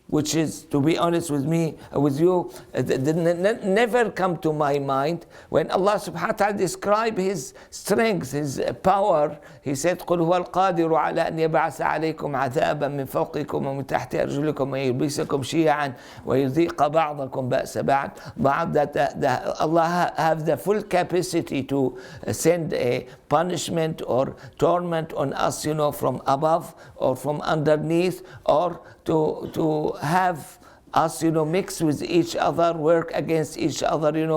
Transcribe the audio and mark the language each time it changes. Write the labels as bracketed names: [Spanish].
[English] which is, to be honest with you, never come to my mind. When Allah subhanahu wa ta'ala described His strength, His power, He said, [Arabic] قُلْ هُوَ الْقَادِرُ عَلَىٰ أَنْ يَبْعَثَ عَلَيْكُمْ عَذَابًا مِّن فَوْقِكُمْ وَمِن تَحْتِ أَرْجُلِكُمْ وَيُلْبِسَكُمْ شِيَعًا وَيُذِيقَ بَعْضَكُمْ بَأْسَ بَعْضٍ. [English] That Allah have the full capacity to send a punishment or torment on us, from above or from underneath, or to have us, mix with each other, work against each other,